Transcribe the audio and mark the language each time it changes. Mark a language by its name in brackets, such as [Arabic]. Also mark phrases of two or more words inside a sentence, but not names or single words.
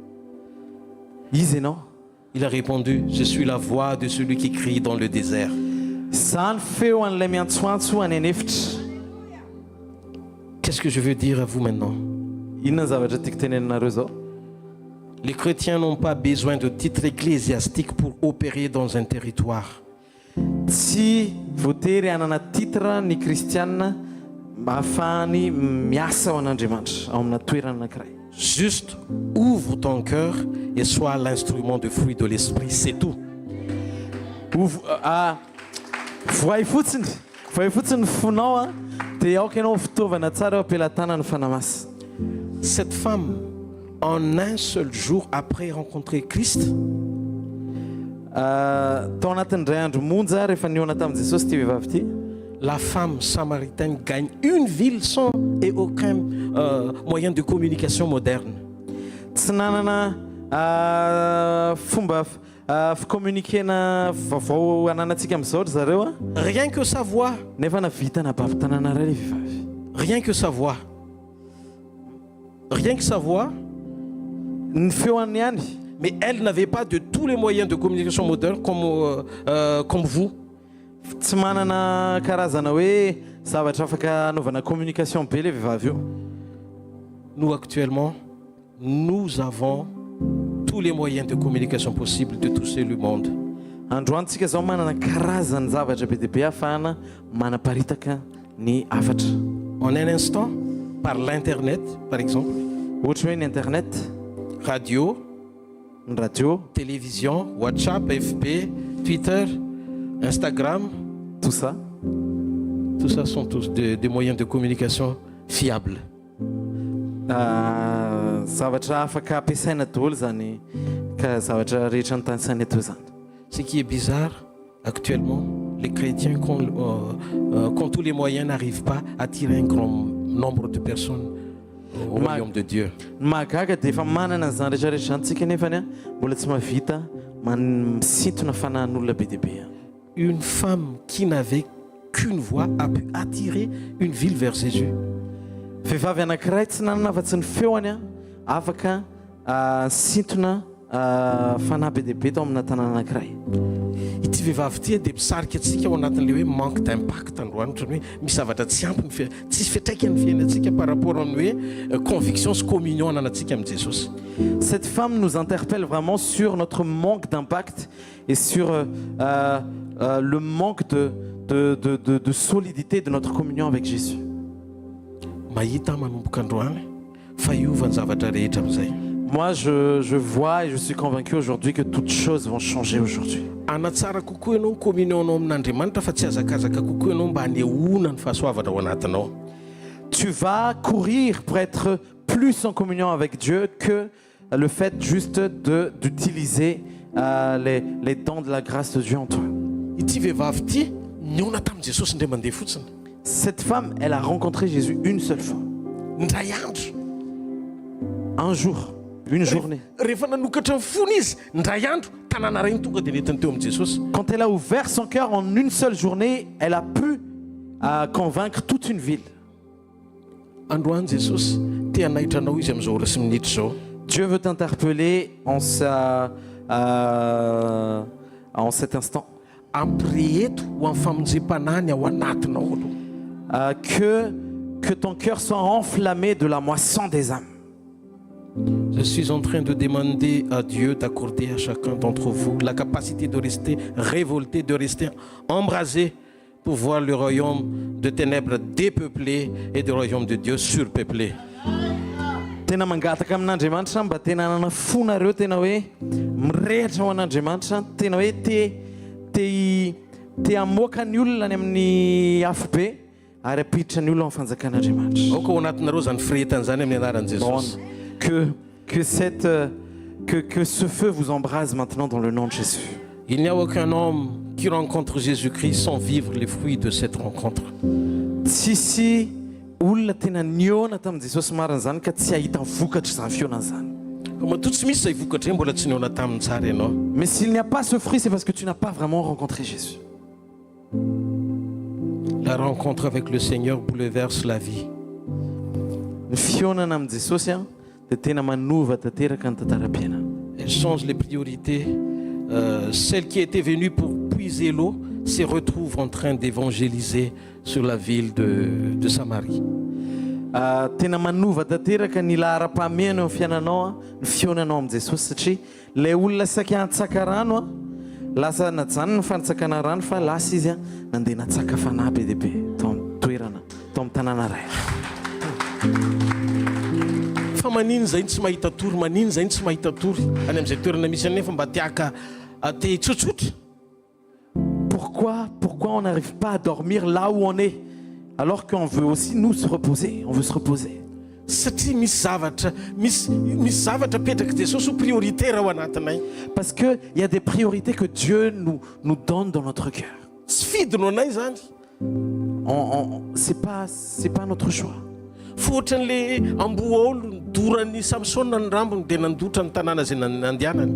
[French] Il a répondu, je suis la voix de celui qui crie dans le désert. Qu'est-ce que je veux dire à vous maintenant? Les chrétiens n'ont pas besoin de titre ecclésiastique pour opérer dans un territoire. [Malagasy] Tsy voatery hanana titre ny kristianina mba hahafahany miasa ao an'Andriamanitra ao amina toerana anankiray. [French] Juste ouvre ton cœur et sois l'instrument de fruit de l'esprit, c'est tout. [Malagasy] Voay fotsiny fonao dia aoka ianao fitaovana tsara eo ampelatana ny fanamasina. [French] Cette femme en un seul jour après rencontrer Christ, [Malagasy] tao anatin'ny ray andro monja rehefa niona tamin'i Jesosy ty vehivavy ty, [French] la femme samaritaine gagne une ville sans et aucun moyen de communication moderne. [Malagasy] tsy nanana fomba fikommunikena vaovao ananantsika amin'izao ry zareo a, [French] Rien que sa voix, [Malagasy] nefa navita nabavitanana ray le vehivavy. [French] rien que sa voix. Rien que sa voix, [Malagasy] Ny feoany ihany, [French] mais elle n'avait pas de tous les moyens de communication modernes comme vous. [Malagasy] tsy manana karazana hoe zavatra afaka anaovana communication be le vehivavy io. [French] Nous actuellement, nous avons tous les moyens de communication possibles de toucher le monde. [Malagasy] Androany tsika zao manana karazany zavatra be dia be ahafahana manaparitaka ny afatra. [French] En un instant, par l'internet, par exemple, [Malagasy] Ohatra hoe ny internet, [French] radio, [Malagasy] ny radio, [French] télévision, WhatsApp, FB, Twitter, Instagram, tout ça. tout ça sont tous des moyens de communication fiables. [Malagasy] Zavatra afaka ampiasaina daholo zany ka zavatra rehetra ny tany saina eto zany. [French] Ce qui est bizarre, actuellement, les chrétiens qui ont tous les moyens n'arrivent pas à attirer un grand nombre de personnes au royaume de Dieu. [Malagasy] Ny mahagaga dia efa manana zany rehetrarehetra antsika nefany a mbola tsy mahavita misintona fanahin'olona be dia be. [French] Une femme qui n'avait qu'une voix a pu attirer une ville vers Jésus. [Malagasy] Vehivavy anankiray tsy nanana afa-tsy ny feoany a afaka sintona fanahy be dia be tao amina tanàna anankiray. Ity vehivavy ity dia misarika antsika ao anatin'le hoe [French] manque d'impact [Malagasy] androany, ohatrany hoe misy zavatra tsy ampy tsisy fiatraikany fiainantsika [French] par rapport [Malagasy] amin'ny hoe conviction sy communion ananantsika amin'ny Jesosy. [French] Cette femme nous interpelle vraiment sur notre manque d'impact et sur le manque de solidité de notre communion avec Jésus. [Malagasy] Mahita manomboka androany fa hiovany zavatra rehetra amin'izay. [French] Moi, je vois et je suis convaincu aujourd'hui que toutes choses vont changer aujourd'hui. [Malagasy] Anatsara kokoa ianao ny communionao amin'Andriamanitra fa tsy azakazaka kokoa ianao mba hanehoana ny fahasoavana ao anatinao. [French] Tu vas courir pour être plus en communion avec Dieu que le fait juste d'utiliser les dons de la grâce de Dieu en toi. [Malagasy] Ity vehivavy ity niona tamin'i Jesosy indray mandeha fotsiny. [French] Cette femme, elle a rencontré Jésus une seule fois. [Malagasy] Ndray andro. [French] Un jour, une journée. [Malagasy] Rehefa nanokatra ny fony izy, ndray andro tanàna ray ny tonga dia nentiny teo amin'ny Jesosy. [French] Quand elle a ouvert son cœur en une seule journée, elle a pu convaincre toute une ville. [Malagasy] Androany Jesosy te hanahitra anao izy amin'izao ora sy minitra zao. [French] Dieu veut t'interpeller en cet instant. [Malagasy] Ampireheto ho amin'ny famonjem-panany ao anatinao aloha. [French] Que ton cœur soit enflammé de la moisson des âmes. Je suis en train de demander à Dieu d'accorder à chacun d'entre vous la capacité de rester révolté, de rester embrasé pour voir le royaume de ténèbres dépeuplé et le royaume de Dieu surpeuplé. [Malagasy] Tena mangataka amin'Andriamanitra mba tena hanana fonareo tena hoe mirehatra ho an'Andriamanitra, tena hoe te hamoaka ny olona any amin'ny afobe ary apiditra ny olona amin'ny fanjakan'Andriamanitra. Ao ka ao anatinareo zany firehetana zany amin'ny anaran'i Jesosy. [French] Que ce feu vous embrase maintenant dans le nom de Jésus. Il n'y a aucun homme qui rencontre Jésus-Christ sans vivre les fruits de cette rencontre. [Malagasy] Tsisy olona tena niona tamin'i Jesosy marina zany ka tsy ahita vokatra izany fionana zany. Matoa tsy misy izay vokatra hoe mbola tsy niona tamin'ny tsara ianao. [French] Mais s'il n'y a pas ce fruit, c'est parce que tu n'as pas vraiment rencontré Jésus. La rencontre avec le Seigneur bouleverse la vie. [Malagasy] Ny fionana amin'i Jesosy a dia tena manova tanteraka ny tantaram-piainana. [French] Elle change les priorités. Celle qui était venue pour puiser l'eau se retrouve en train d'évangéliser sur la ville de Samarie. [Malagasy] Tena manova tanteraka ny lahara-pahamehana eo amin'ny fiainanao a ny fionanao amin'i Jesosy satria ilay olona saika hantsaka rano a lasa najanona ny fanitsakana rano fa lasa izy a nandeha natsaka fanahy be dia be tao amin'ny toerana tao amin'ny tanàna ray. Fa manino zay tsy mahita tory, manino zay tsy mahita tory any amin'izay toerana misy anefa mba tiaka te tsotsotra. [French] Pourquoi on n'arrive pas à dormir là où on est alors qu'on veut aussi nous se reposer, on veut se reposer. [Malagasy] Satria misy zavatra petraka Jesosy ho prioritaire ao anatinay. [French] Parce qu'il y a des priorités que Dieu nous donne dans notre cœur. [Malagasy] Tsy fidino anay zany. [French] C'est pas notre choix. [Malagasy] Fa ohatran'le amboaolo nidoran'ny Samsona ny rambony dia nandotra ny tanàna izay nandehanany.